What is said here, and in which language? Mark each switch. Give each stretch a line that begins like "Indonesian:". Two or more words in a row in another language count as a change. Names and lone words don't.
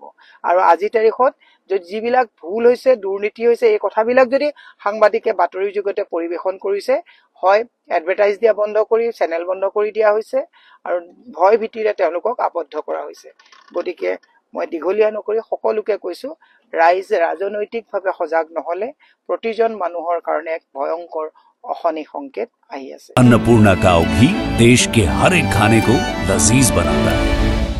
Assamese: আৰু আজিৰ তাৰিখত যিবিলাক ভুল হৈছে, দুৰ্নীতি হৈছে, এই কথাবিলাক যদি সাংবাদিকে বাতৰিৰ যুগতে পৰিৱেশন কৰিছে, হয় এডভাৰটাইজ দিয়া বন্ধ কৰি চেনেল বন্ধ কৰি দিয়া হৈছে আৰু ভয় ভীতিৰে তেওঁলোকক আবদ্ধ কৰা হৈছে। গতিকে মই দীঘলীয়া নকৰি সকলোকে কৈছোঁ, ৰাইজ ৰাজনৈতিকভাৱে সজাগ নহ'লে প্ৰতিজন মানুহৰ কাৰণে এক ভয়ংকৰ অশনি সংকেত আহি আছে।
Hindi: अन्नपूर्णा काव घी देश के हर एक खाने को लजीज बनाता है।